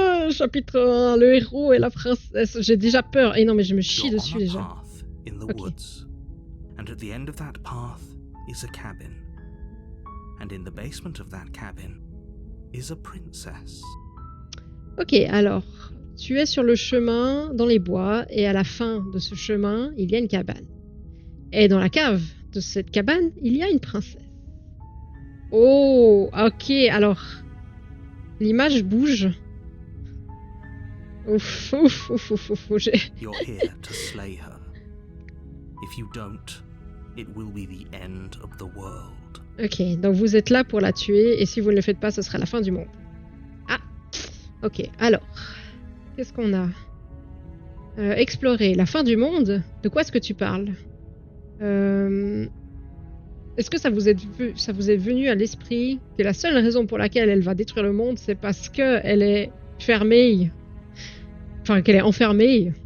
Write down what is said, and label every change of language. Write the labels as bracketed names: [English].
[French] Chapitre 1, le héros et la princesse. J'ai déjà peur. Et non, mais je me chie dessus déjà. Ok. [English] And at the end of that path is a cabin. And in the basement of that cabin is a princess. [French] Ok, alors, tu es sur le chemin dans les bois et à la fin de ce chemin, il y a une cabane. Et dans la cave de cette cabane, il y a une princesse. Oh, ok, alors, l'image bouge. Ouf, ouf, ouf, ouf, ouf, [English] You're here to slay her. If you don't, it will be the end of the world. [French] Ok, donc vous êtes là pour la tuer et si vous ne le faites pas, ce sera la fin du monde. Ah, ok, alors, qu'est-ce qu'on a? Explorer la fin du monde? De quoi est-ce que tu parles? Est-ce que ça vous est venu à l'esprit que la seule raison pour laquelle elle va détruire le monde, c'est parce qu'elle est fermée, enfin qu'elle est enfermée?